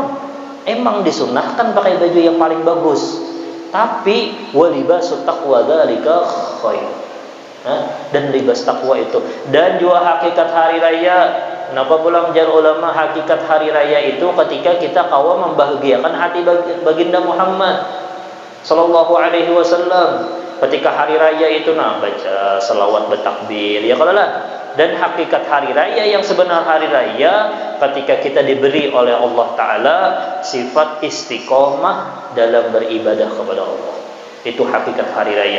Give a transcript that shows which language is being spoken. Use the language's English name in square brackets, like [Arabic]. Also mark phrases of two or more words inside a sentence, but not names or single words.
[Indonesian] Emang disunahkan pakai baju yang paling bagus, tapi [Arabic] ولباس التقوى ذلك خير. [Indonesian] Dan libas takwa itu, dan juga hakikat hari raya. [Banjar] Kenapa pulang jar ulama hakikat hari raya itu ketika kita kawa membahagiakan hati baginda Muhammad [Arabic] صلى الله عليه وسلم. [Indonesian] Ketika hari raya itu baca selawat bertakbir ya kalau lah. Dan hakikat hari raya yang sebenar hari raya ketika kita diberi oleh Allah Ta'ala sifat istiqomah dalam beribadah kepada Allah. Itu hakikat hari raya.